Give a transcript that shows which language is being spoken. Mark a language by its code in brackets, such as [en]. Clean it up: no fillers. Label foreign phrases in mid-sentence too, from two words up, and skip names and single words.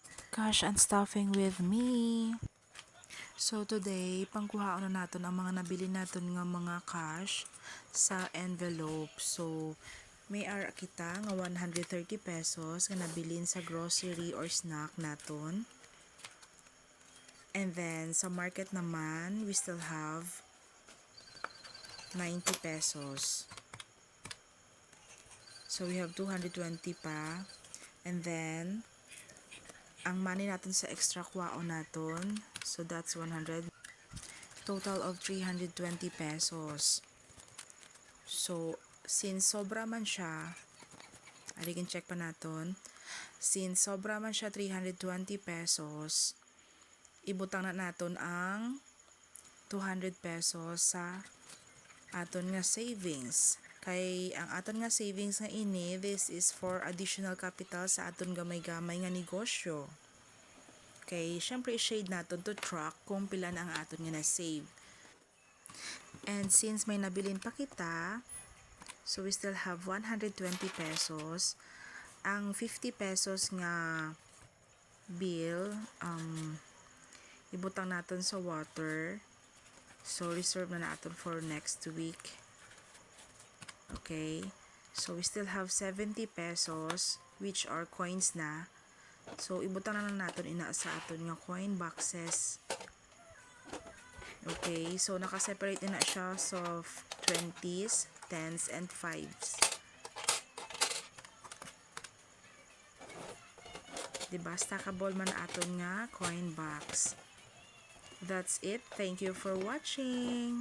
[en] Cash and stuffing with me. So today, [hil] pangkuhaan na natin ang mga nabili natin nga mga cash sa envelope. So may ara kita nga 130 pesos nga nabilin sa grocery or snack naton. [en] And then [hil] sa market naman, [en] we still have 90 pesos. So we have 220 pa. And then [hil] ang money natin sa extra kwaon natin, [en] so that's 100, total of 320 pesos. [hil] So since sobra man siya, aligin check pa natin, since sobra man siya 320 pesos, ibutang na natin ang 200 pesos sa aton nga savings. Kay ang aton nga savings nga ini, [en] this is for additional capital [hil] sa aton gamay-gamay nga negosyo. Okay, syempre i-shade natin [en] to track [hil] kung pila na ang aton nga na-save. [en] And since [hil] may nabilin pa kita, [en] so we still have 120 pesos. [hil] Ang 50 pesos nga bill, ibutang natin sa water. [en] So reserve [hil] na natin [en] for next week. Okay, so we still have 70 pesos which are coins na. [hil] So ibutang na lang natin ina sa aton nga coin boxes. Okay, so naka-separate na siya sa 20s, 10s, and 5s. Diba, stackable man aton nga coin box. [en] That's it. Thank you for watching.